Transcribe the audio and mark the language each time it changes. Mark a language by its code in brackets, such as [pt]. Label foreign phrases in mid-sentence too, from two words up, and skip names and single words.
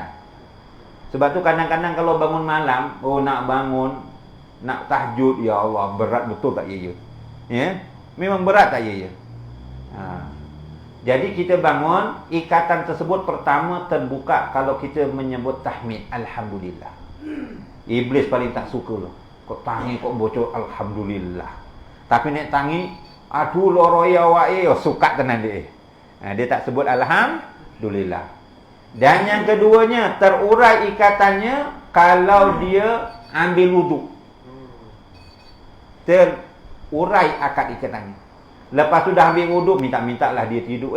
[ms] Sebab tu kadang-kadang kalau bangun malam, nak bangun, nak tahajud, ya Allah, berat betul tak ya? Ya? Memang berat tak ya? Jadi kita bangun, ikatan tersebut pertama terbuka kalau kita menyebut tahmid, alhamdulillah. Iblis paling tak suka loh. [jv] Kok tangi kok bocor alhamdulillah. Tapi nek tangi, aduh loroi awak suka tenan dia. [ms] Dia tak sebut alhamdulillah. Dan yang keduanya, terurai ikatannya kalau dia ambil wuduk. Terurai akad ikatannya. Lepas tu dah ambil wuduk, minta-minta lah dia tidur.